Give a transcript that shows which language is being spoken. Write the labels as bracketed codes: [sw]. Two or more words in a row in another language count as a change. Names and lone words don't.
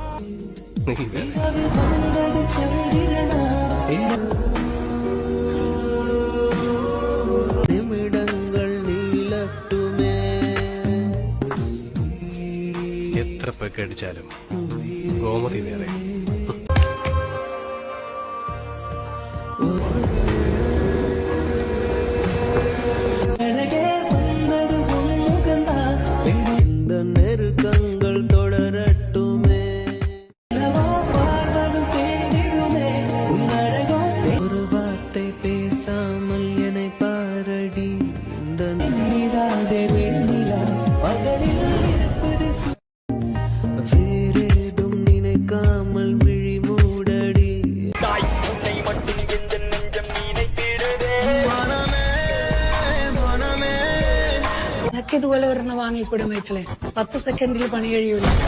[ml] എത്ര പേക്കടിച്ചാലും ഗോമതി വേറെ. [ta] நெருக்கங்கள் தொடரட்டுமே, ஒரு வார்த்தை பேசாமல் என்னை பாரடி. இந்த வேறேதும் நினைக்காமல் விழி மூடடி. [ml] ഇതുപോലെ ഒരെണ്ണം വാങ്ങിക്കൂടെ മൈക്കിളെ? 10 സെക്കൻഡിൽ പണി കഴിയൂല.